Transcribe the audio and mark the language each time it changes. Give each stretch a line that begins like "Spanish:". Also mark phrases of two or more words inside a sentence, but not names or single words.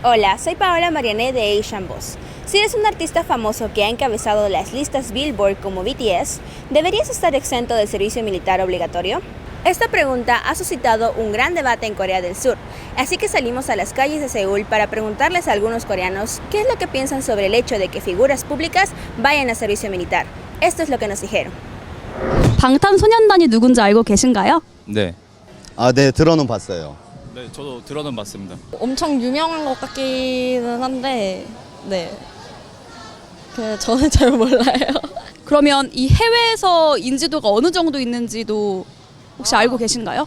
Spanish: Hola, soy Paola Mariané de Asian Boss. Si eres un artista famoso que ha encabezado las listas Billboard como BTS, ¿deberías estar exento del servicio militar obligatorio? Esta pregunta ha suscitado un gran debate en Corea del Sur, así que salimos a las calles de Seúl para preguntarles a algunos coreanos qué es lo que piensan sobre el hecho de que figuras públicas vayan a servicio militar. Esto es lo que nos dijeron.
Korean: 방탄소년단이 누군지 알고 계신가요? 네. 네, 들어는 봤어요. 네, 저도 들어는 봤습니다. 엄청 유명한 것 같기는 한데, 네. 저는 잘 몰라요. 그러면 이 해외에서 인지도가 어느 정도 있는지도 혹시 알고 계신가요?